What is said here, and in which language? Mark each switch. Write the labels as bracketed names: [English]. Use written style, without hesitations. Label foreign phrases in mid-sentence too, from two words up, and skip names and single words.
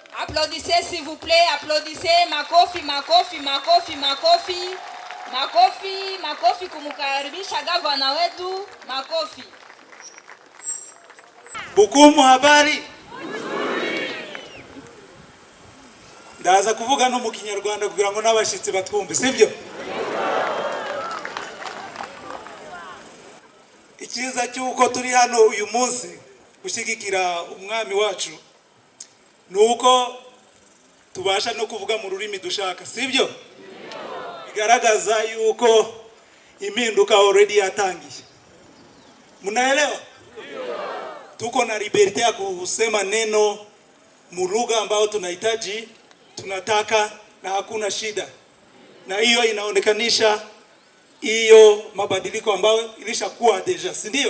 [French] Applaudissez s'il vous plaît, applaudissez. [Swahili] Makofi, makofi, makofi, makofi. Makofi, makofi kumkaribisha gavana wetu. Makofi. Bukumu, habari? [Kinyarwanda] Ndaza kuvuga no mu Kinyarwanda kugira ngo n'abashitsi batwumve, sibyo? Ikiza cyuko turi hano uyu munsi gushigikira umwami wacu nuko tubasha no kuvuga mu rurimi dushaka, sibyo? Bigaragaza yuko impinduka already yatangiye. [Swahili] Munaelewa? Tuko na liberty ya kusema neno mu lugha ambayo tunahitaji, tunataka na hakuna shida. Na hiyo inaonekanisha hiyo mabadiliko ambayo ilishakuwa deja, si ndio?